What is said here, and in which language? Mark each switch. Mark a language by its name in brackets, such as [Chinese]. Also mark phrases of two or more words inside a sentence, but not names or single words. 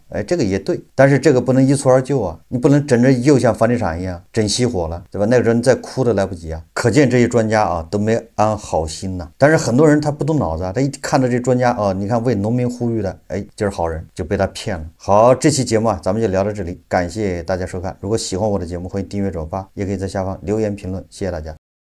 [Chinese] 哎，這個也對，但是這個不能一蹴而就啊，你不能整着又像房地產一樣整熄火了，對吧？那個時候你再哭都來不及啊。可見這些專家啊都沒安好心吶。但是很多人他不動腦子啊，他一看到這專家啊，你看為農民呼籲的，哎，就是好人，就被他騙了。好，這期節目啊，咱們就聊到這裡，感謝大家收看。如果喜歡我的節目，歡迎訂閱轉發，也可以在下方留言評論，謝謝大家。